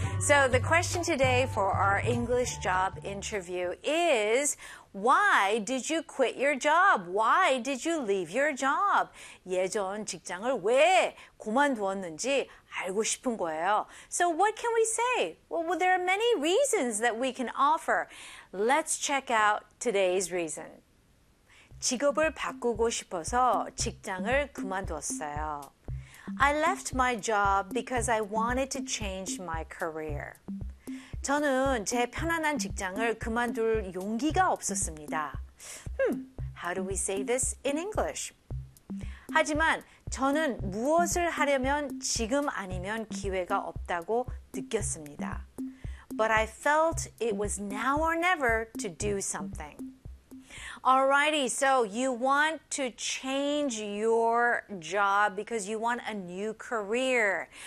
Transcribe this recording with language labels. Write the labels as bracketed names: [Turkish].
[English] So the question today for our English job interview is, Why did you quit your job? Why did you leave your job? [Korean] 예전 직장을 왜 그만두었는지 알고 싶은 거예요. [English] So what can we say? Well, there are many reasons that we can offer. Let's check out today's reason. [Korean] 직업을 바꾸고 싶어서 직장을 그만두었어요. [English] I left my job because I wanted to change my career. [Korean] 저는 제 편안한 직장을 그만둘 용기가 없었습니다. [English] How do we say this in English? [Korean] 하지만 저는 무엇을 하려면 지금 아니면 기회가 없다고 느꼈습니다. [English] But I felt it was now or never to do something. Alrighty, so you want to change your job because you want a new career.